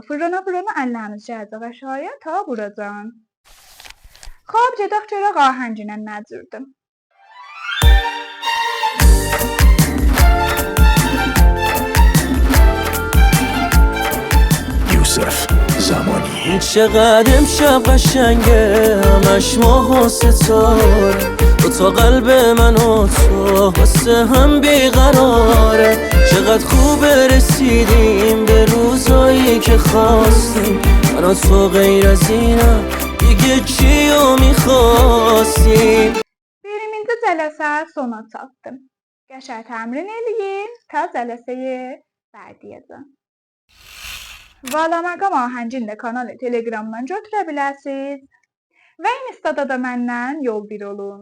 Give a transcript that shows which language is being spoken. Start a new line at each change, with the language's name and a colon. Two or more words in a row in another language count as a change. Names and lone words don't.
Azerbaijani: Fırlana-fırlana əllərimiz gələcək aşağıya ta buracan. Xoş, gedək görək ahənginə nədirdir. Yusuf Zamani.
Persian: چقدر امشب قشنگه همش ماه و ستاره تو قلب من و تو واسه هم بیقراره چقدر خوب رسیدیم به روزایی که خواستیم من و تو غیر از اینم دیگه چیو میخواستیم.
Azerbaijani: Birinci cələsə sona çatdım. Qəşəng təmrin eləyin, ta cələsəyə bədiyəcəm. Vala məqam ahəngini də kanalı Telegramdan götürə bilərsiniz və Instada da məndən yol bir olun.